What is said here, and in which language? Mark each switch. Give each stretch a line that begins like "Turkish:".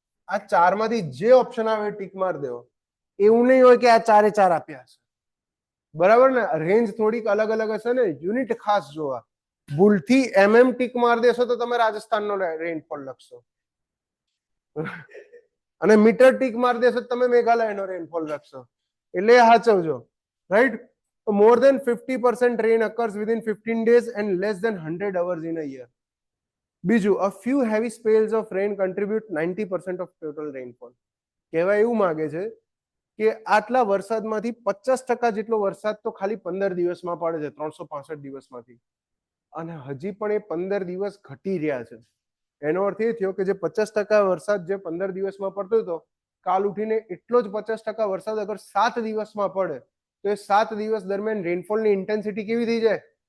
Gujarati: આ ચારમાંથી જે ઓપ્શન આવે ટીક માર દેવો. એવું નહીં હોય કે આ ચારે ચાર આપ્યા હશે, બરાબર ને? રેન્જ થોડીક અલગ અલગ હશે ને, યુનિટ ખાસ જોવા. ભૂલથી MM ટીક માર દેશો તો તમે રાજસ્થાનનો રેનફોલ લખશો, અને મીટર ટીક માર દેશો તો તમે મેઘાલયનો રેનફોલ લખશો. એટલે સાચવજો, right?
English: More than 50% rain occurs within 15 days and less than 100 hours in a year.
Gujarati: બીજું,
English: a few heavy spells of rain contribute 90% of total rainfall.
Gujarati: કહેવાય એવું માંગે છે કે આટલા વરસાદમાંથી 50% જેટલો વરસાદ તો ખાલી 15 દિવસમાં પડે છે, 365 દિવસમાંથી. અને હજી પણ એ 15 દિવસ ઘટી રહ્યા છે. એનો અર્થ એ થયો કે જે 50% વરસાદ જે 15 દિવસમાં પડતો હતો, કાલ ઉઠીને એટલો જ 50% વરસાદ અગર 7 દિવસમાં પડે તો એ 7 દિવસ દરમિયાન રેનફોલની ઇન્ટેન્સિટી કેવી થઈ જાય?